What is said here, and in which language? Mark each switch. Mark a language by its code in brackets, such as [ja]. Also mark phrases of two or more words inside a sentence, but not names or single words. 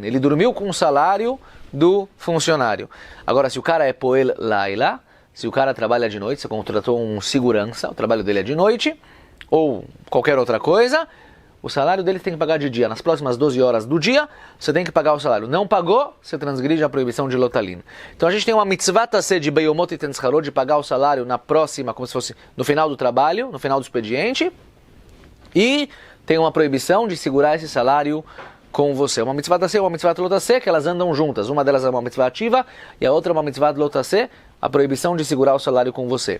[pt] Ele dormiu com o salário do funcionário. Agora, se o cara é [he] פועל לילה, [pt] se o cara trabalha de noite, você contratou um segurança, o trabalho dele é de noite, ou qualquer outra coisa, o salário dele tem que pagar de dia. Nas próximas 12 horas do dia, você tem que pagar o salário. Não pagou, você transgride a proibição de lotalin. Então a gente tem uma [he] מצוות עשה [pt] de [he] ביומו תתן שכרו, [pt] de pagar o salário na próxima, como se fosse no final do trabalho, no final do expediente. E tem uma proibição de segurar esse salário com você. Uma [he] מצוות עשה [pt] e uma [he] מצוות לא תעשה, [pt] que elas andam juntas. Uma delas é uma mitzvah ativa e a outra é uma [he] מצוות לא תעשה, [pt] a proibição de segurar o salário com você.